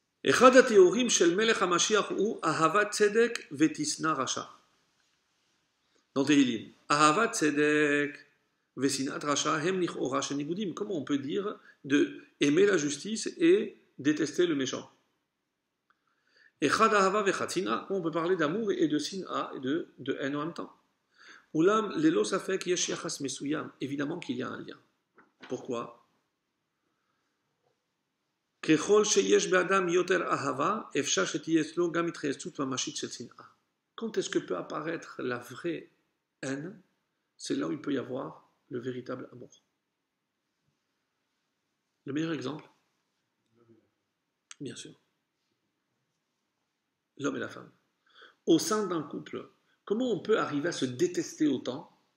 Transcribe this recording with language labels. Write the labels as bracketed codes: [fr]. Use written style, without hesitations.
[he] אחד התיאורים של מלך המשיח הוא אהבת צדק ותשנא רשע. [fr] Dans Tehillim, [he] אהבת צדק ושנאת רשע הם לכאורה של ניגודים. [fr] Comment on peut dire de aimer la justice et détester le méchant? [he] אחד אהבה ואחד שנאה. [fr] On peut parler d'amour et de sin'a et de haine en même temps. [he] אולם ללא ספק יש יחס מסוים. [fr] Évidemment qu'il y a un lien. Pourquoi? [he] ככל שיש באדם יותר אהבה, אפשר שתהיה אצלו גם התחייצות ממשית של שנאה. [fr] Quand est-ce que peut apparaître la vraie haine? C'est là où il peut y avoir le véritable amour. Le meilleur exemple? Bien sûr. L'homme et la femme. Au sein d'un couple, comment on peut arriver à se détester autant?